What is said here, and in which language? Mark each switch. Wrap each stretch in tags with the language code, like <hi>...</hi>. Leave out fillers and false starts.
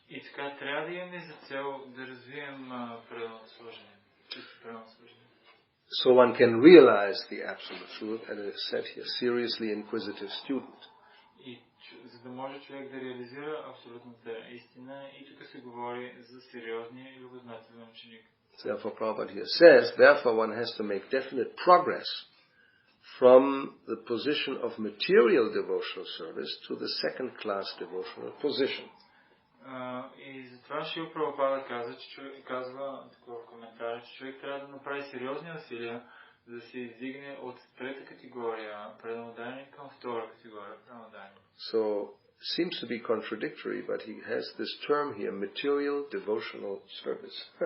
<bg>И така трябва да имаме за цел да развием предано служение, чисто предано служение.</bg> <en>So one can realize the absolute truth, as I said here, seriously inquisitive student.</en> <bg>И за да може човек да реализира абсолютната истина, и тук се говори за сериозния и любознателен ученик.</bg> <en>Therefore, Prabhupada here says, therefore one has to make definite progress from the position of material devotional service to the second-class devotional position.</en> <bg>И затова Шрила Прабхупада казва в коментара, че човек трябва да направи сериозни усилия, за да се издигне от трета категория преданодание към втора категория преданодание.</bg> <en>So, seems to be contradictory, but he has this term here, material devotional service.</en>